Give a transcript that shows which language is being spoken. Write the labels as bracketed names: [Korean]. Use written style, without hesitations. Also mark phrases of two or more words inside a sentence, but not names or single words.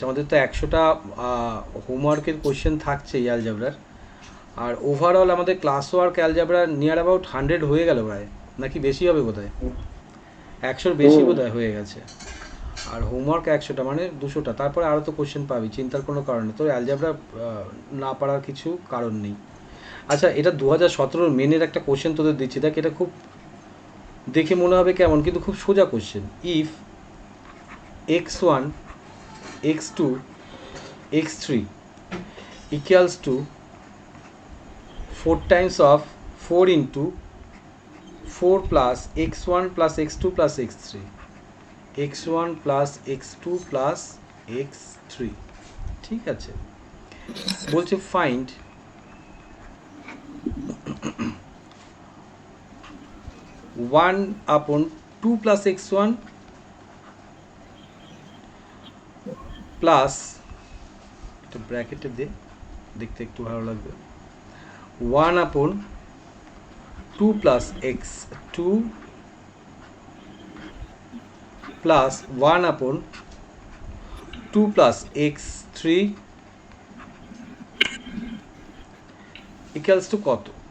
[Bangla] আমাদের তো 100টা [English] homework question [Bangla] থাকছে অ্যালজেব্রার, আর ওভারঅল আমাদের [English] class work [Bangla] অ্যালজেব্রার [English] near about [Bangla] 100 হয়ে গেল প্রায়, নাকি বেশি হবে বোধহয়, 100-র বেশি বোধহয় হয়ে গেছে। আর হোমওয়ার্ক 100টা মানে 200টা, তারপরে আরও তো কোশ্চেন পাবি, চিন্তার কোনো কারণ নেই, তোর অ্যালজেব্রা না পারার কিছু কারণ নেই। আচ্ছা, এটা 2017 মেনের একটা কোশ্চেন তোদের দিচ্ছি, দেখ এটা খুব দেখে মনে হবে কেমন, কিন্তু খুব সোজা কোশ্চেন। [English] ইফ x1 x2 x3 equals to 4 times of 4 into 4 plus x1 plus x2 plus x3, x1 plus x2 plus x3, [Bangla] ঠিক আছে? [English] বলছে ফাইন্ড 1/2 plus x1 [Bangla] প্লাস, একটা ব্র্যাকেটে দে, দেখতে একটু ভালো লাগবে, [English] 1/2 plus x2 plus 1/2 plus x3 equals to [Bangla] কত?